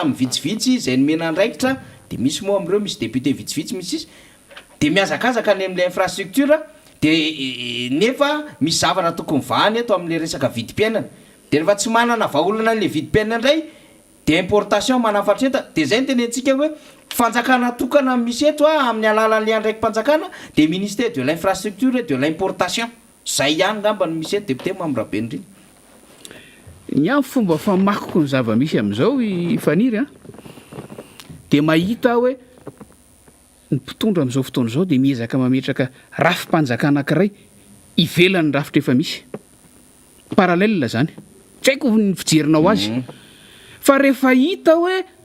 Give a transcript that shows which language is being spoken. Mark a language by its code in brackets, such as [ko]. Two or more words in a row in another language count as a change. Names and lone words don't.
[mg] amin'ny vitsivitsy zay nomena andraikitra de misy moa am'ireo misy député vitsivitsy misy izy de miazakazaka any am'le infrastructure de nefa misy zavatra tokony vahany eto am'le resaka vidim-piainana de rehefa tsy manana vahaolana an'le vidim-piainana indray de importation manafatra enta de zay ny tenentsika hoe fanjakana tokana misy eto amin'ny alalan'le andraiky mpanjakana de [fr] ministère de l'infrastructure et de l'importation [mg] zay ihany ngamba no misy eto député Mamrabenriny ny amin'ny fomba famakoko ny zava-misy am'izao ifaniry de mahita hoe ny mpitondra am'izao fotoana zao de miezaka mametraka rafim-panjakana anankiray ivelan'ny rafitra efa misy parallèle zany tsy haiko ny fijerinao azy fa rehefa hita hoe